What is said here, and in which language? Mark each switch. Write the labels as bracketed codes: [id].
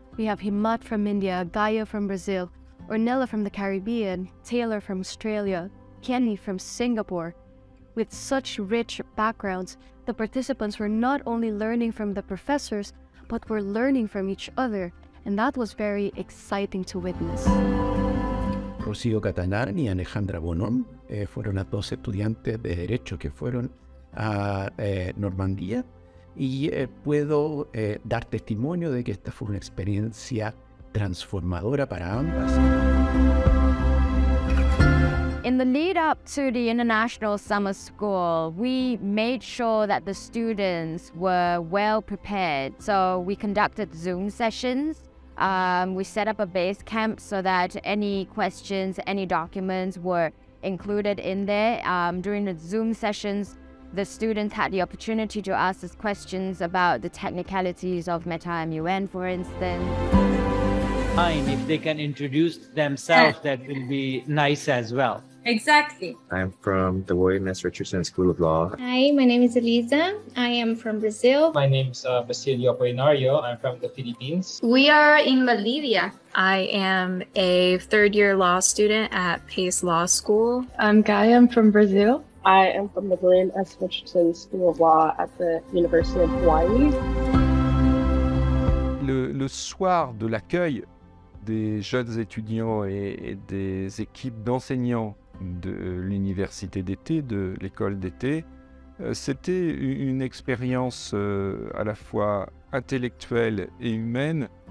[en] We have Himat from India, Gaia from Brazil, Ornella from the Caribbean, Taylor from Australia, Kenny from Singapore. With such rich backgrounds, the participants were not only learning from the professors, but we're learning from each other. And that was very exciting to witness. [es] Rocío Catalán y Alejandra Bonhom fueron las dos estudiantes de Derecho que fueron a Normandía y puedo dar testimonio de que esta fue una experiencia transformadora para ambas. [en] In the lead up to the International Summer School, we made sure that the students were well prepared. So we conducted Zoom sessions. We set up a base camp so that any questions, any documents were included in there. During the Zoom sessions, the students had the opportunity to ask us questions about the technicalities of MetaMUN, for instance. If they can introduce themselves, that will be nice as well. Exactly. I'm from the William S. Richardson School of Law. Hi, my name is Eliza. I am from Brazil. My name is Basilio Apolinario. I'm from the Philippines. We are in Bolivia. I am a third-year law student at Pace Law School. I'm Gaia. I'm from Brazil. I am from the William S. Richardson School of Law at the University of Hawaii. [fr] Le soir de l'accueil des jeunes étudiants et des équipes d'enseignants de l'université d'été, de l'école d'été, c'était une expérience à la fois intellectuelle et humaine